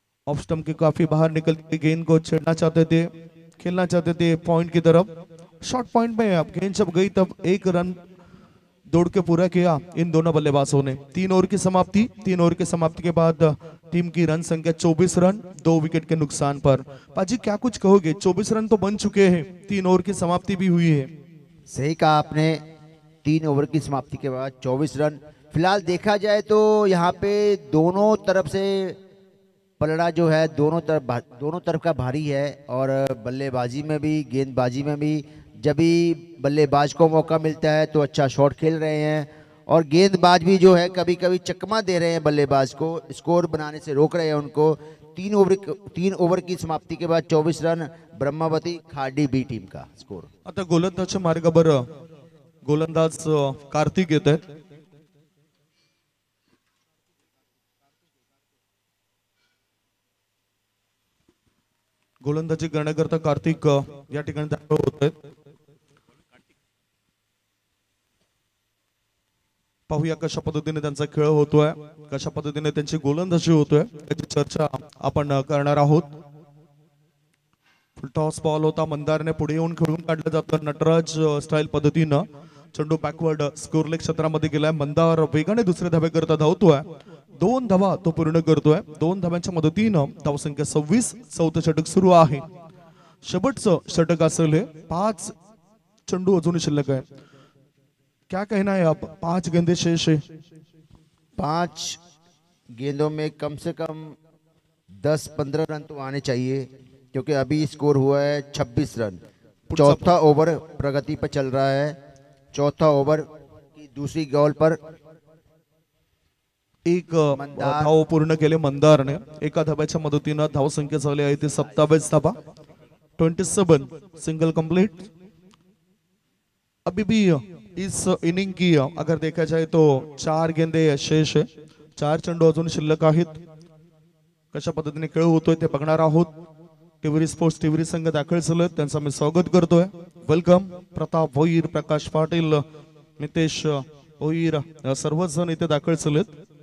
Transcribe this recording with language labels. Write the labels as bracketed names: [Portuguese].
[Hindi] off stump के काफी बाहर निकलती गेंद को छेड़ना चाहते थे खेलना चाहते थे पॉइंट की तरफ शॉर्ट पॉइंट में अब गेंद जब गई तब 1 रन दौड़ के पूरा किया इन दोनों बल्लेबाजों ने 3 ओवर की समाप्ति के बाद टीम की रन संख्या 24 रन 2 विकेट के नुकसान पर पाजी क्या कुछ कहोगे 24 रन तो बन चुके हैं 3 ओवर की समाप्ति भी हुई है सही कहा आपने 3 ओवर की समाप्ति के बाद 24 रन फिलहाल देखा जाए तो यहाँ पे दोनों तरफ से पलड़ा जो है दोनों तरफ का भारी है और बल्लेबाजी में भी गेंदबाजी में भी जब भी बल्लेबाज को मौका मिलता है तो अच्छा शॉट खेल रहे हैं और गेंदबाज भी जो है कभी कभी चकमा दे रहे हैं बल्लेबाज को स्कोर बनाने से रोक रहे हैं उनको 3 ओवर की समाप्ति के बाद 24 रन ब्रह्मावती खाडी बी टीम का स्कोर [Marathi] आता गोलंदाजच्या मार्गावर गोलंदाज कार्तिक येत आहेत गोलंदाजी करण्याकरता कार्तिक या ठिकाणी दाखल होत आहेत पाहूया कशा पद्धतीने त्यांचा खेळ होतोय कशा पद्धतीने त्यांची गोलंदाजी होतोय त्याची चर्चा आपण करणार आहोत टॉस बॉल होता मंदारने पुढे येऊन खेळून काढलं जातं नटराज स्टाईल पद्धतीनं चेंडू बॅकवर्ड स्कोरलेग क्षेत्रामध्ये गेलाय मंदार वेगाने दुसरे धावे करता धावतोय 2 धावा तो पूर्ण करतोय 2 धाव्यांच्या मदतीनं धावसंख्या 26 चौथं षटक सुरू आहे शेवटचं षटक असेल हे 5 चेंडू अजून शिल्लक आहे [Hindi] क्या कहना है आप 5 गेंदे शेष है 5 गेंदों में कम से कम 10-15 रन तो आने चाहिए क्योंकि अभी स्कोर हुआ है 26 रन चौथा ओवर प्रगति पर चल रहा है चौथा ओवर की दूसरी बॉल पर [Marathi] एक धाव पूर्ण केले मंदारने एका धाव्याच्या मदतीनं धावसंख्या झाली आहे ती 27 धावा 27 [English] single complete [Hindi] अभी भी इस इनिंग की अगर देखा जाए तो 4 गेंदे शेष है [Marathi] 4 चेंडू अजून शिल्लक आहेत कशा पद्धतीने खेळ होतोय ते बघणार आहोत टिवरी स्पोर्ट्स टिवरी संघ दाखल झाले त्यांचं मी स्वागत करतोय वेलकम प्रताप भोईर प्रकाश पाटील नितेश भोईर सर्वच जण इथे दाखल झालेत